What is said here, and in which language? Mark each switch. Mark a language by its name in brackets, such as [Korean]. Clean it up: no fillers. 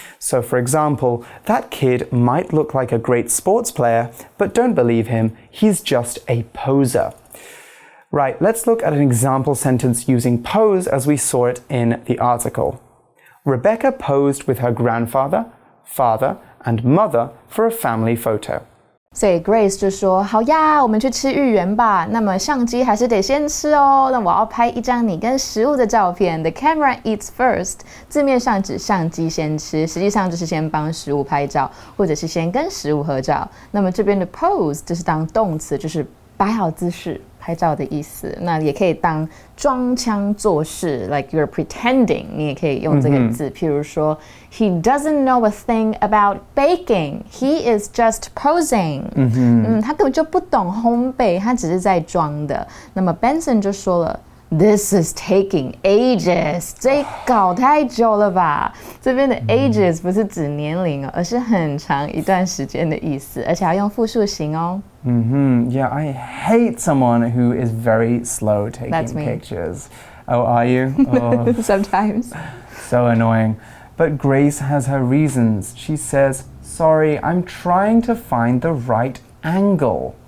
[English] So for example, that kid might look like a great sports player, but don't believe him, he's just a poser. Right, let's look at an example sentence using pose as we saw it in the article. Rebecca posed with her grandfather, father, and mother for a family photo. [Chinese] 所以 Grace 就说好呀，我们去吃芋圆吧。那么相机还是得先吃哦。那我要拍一张你跟食物的照片。 [English] The camera eats first。 [Chinese] 字面上指相机先吃，实际上就是先帮食物拍照，或者是先跟食物合照。那么这边的 pose 就是当动词，就是摆好姿势拍照的意思。那也可以当装腔作势 [English] like you're pretending， [Chinese] 你也可以用这个字。譬如说 [English] He doesn't know a thing about baking. He is just posing. [Chinese] 他根本就不懂烘焙，他只是在装的。那么 Benson 就说了 [English] This is taking ages. [Chinese] 这搞太久了吧？这边的 ages 不是指年龄而是很长一段时间的意思，而且要用复数型哦。 [English] Yeah, I hate someone who is very slow taking That's me. pictures. Oh, are you? Oh. Sometimes. So annoying. But Grace has her reasons. She says, sorry, I'm trying to find the right angle.